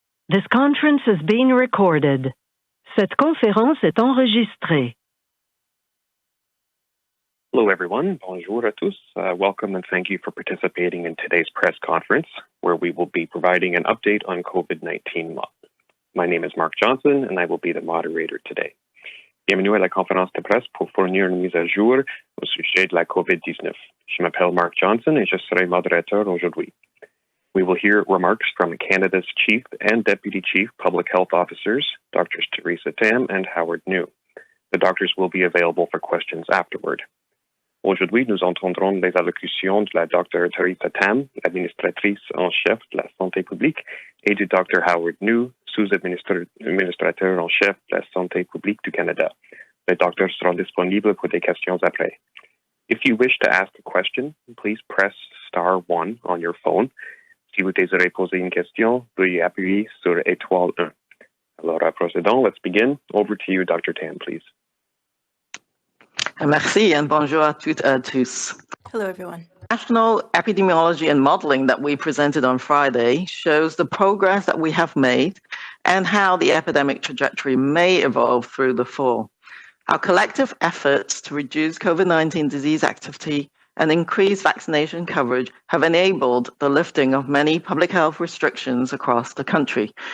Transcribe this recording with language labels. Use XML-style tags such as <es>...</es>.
<en>This conference is being recorded.</en> <fr>Cette conférence est enregistrée.</fr> <en>Hello, everyone.</en> <fr>Bonjour à tous.</fr> <en>Welcome and thank you for participating in today's press conference, where we will be providing an update on COVID-19. My name is Mark Johnson, and I will be the moderator today.</en> <fr>Bienvenue à la conférence de presse pour fournir une mise à jour au sujet de la COVID-19. Je m'appelle Mark Johnson et je serai modérateur aujourd'hui.</fr> <en>We will hear remarks from Canada's Chief and Deputy Chief Public Health Officers, Drs. Theresa Tam and Howard New. The doctors will be available for questions afterward.</en> <fr>Aujourd'hui, nous entendrons les allocutions de la Dr. Theresa Tam, administratrice en chef de la santé publique, et du Dr. Howard New, sous-administrateur en chef de la santé publique du Canada. Les docteurs seront disponibles pour des questions après.</fr> <en>If you wish to ask a question, please press *1 on your phone.</en> <fr>Si vous désirez poser une question, veuillez appuyer sur étoile 1. Alors, procédons.</fr> <en>Let's begin. Over to you, Dr. Tam, please.</en> <fr>Merci and bonjour à toutes et à tous.</fr> <en>Hello, everyone. National epidemiology and modeling that we presented on Friday shows the progress that we have made and how the epidemic trajectory may evolve through the fall. Our collective efforts to reduce COVID-19 disease activity and increase vaccination coverage have enabled the lifting of many public health restrictions across the country.</en>